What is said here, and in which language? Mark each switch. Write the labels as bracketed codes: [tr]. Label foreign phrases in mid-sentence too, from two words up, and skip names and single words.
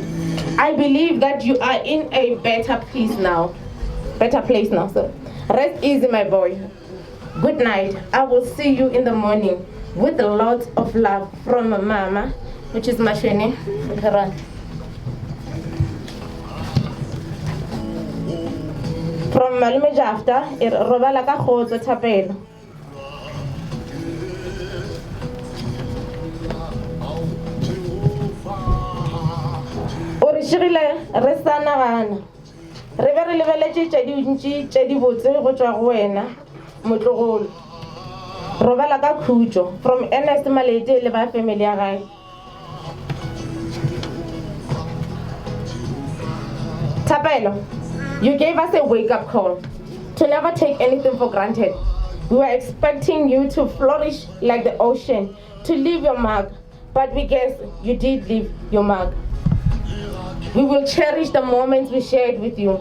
[en] I believe that you are in a better place now. So Rest easy, my boy. Good night. I will see you in the morning with lots of love from Mama, which is Mashini. [tn] From Malume Jafta, Robala ka khotso Thapelo. Ori shirile re sana bana. Re be re lebeletse tse dintsi tse di botse go tswa go wena motlogolo. Robala ka khutso from Ernest Malete le ba family ya gae. Thapelo, [en] you gave us a wake-up call to never take anything for granted. We were expecting you to flourish like the ocean, to leave your mark, but we guess you did leave your mark. We will cherish the moments we shared with you.